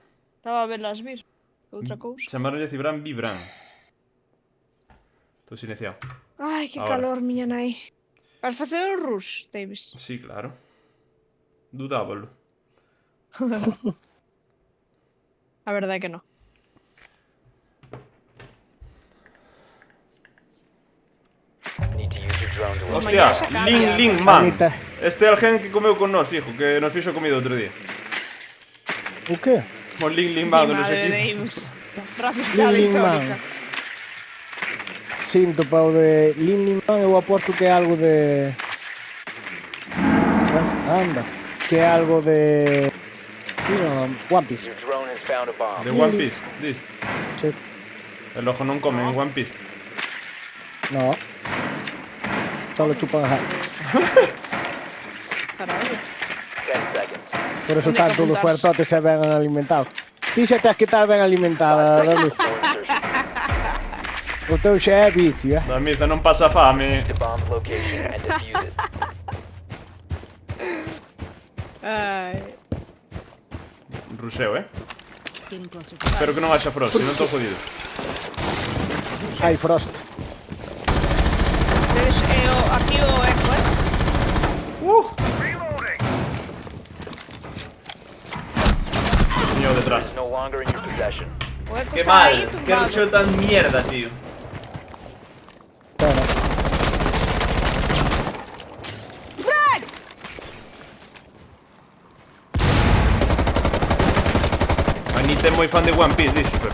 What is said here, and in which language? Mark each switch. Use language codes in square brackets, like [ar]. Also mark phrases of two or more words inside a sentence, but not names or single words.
[gl] Estaba a velas vir. Outra cousa. Chamaronlle Cibran Vibran. Estou silenciado. Ai, que Ahora. calor, miña nai. Vas facer o rush, Davis? Sí, claro. Dudábalo. A verdade é que non. [en] Need to use your drone to locate. [gl] Hostia, [es] mañana se cambia. [gl] Ling Ling Man. Anita. Este é alguén que comeu con nós, fijo, que nos fixo comida outro día. O que? O Ling Ling Man [es] Mi [gl] do nos [es] madre, [gl] equipos. Davis. Racista Lin Lin histórica. Man. Sinto pa o de Lin Lin Man, eu aposto que é algo de... Anda. Que é algo de... One Piece. [en] Your drone has found a bomb. [gl] De One Piece, dis. Sí. El ojo non come en One Piece. No. Solo chupan a... Caralho. [en] 10 seconds. [gl] Por eso Onde hai están que todos apuntarse? fuertotes e ben alimentados. Ti xa tens que estar ben alimentada, David. [en] No insertion. [gl] O teu xa é vicio, Da miza non pasa fame. [en] The bomb's location and defuse it. [gl] Ai. Ruxeo, [en] Getting closer. [gl] Espero que non haxa frost, se non estou jodido. Hai Frost. Ves, aquí o eco, Niño detrás. [en] It's no longer in your possession. [gl] O eco Que está mal, aí que tumbado. ruxeo tan mierda, tío. Espera. Anita é moi fan de One Piece, dixo, pero...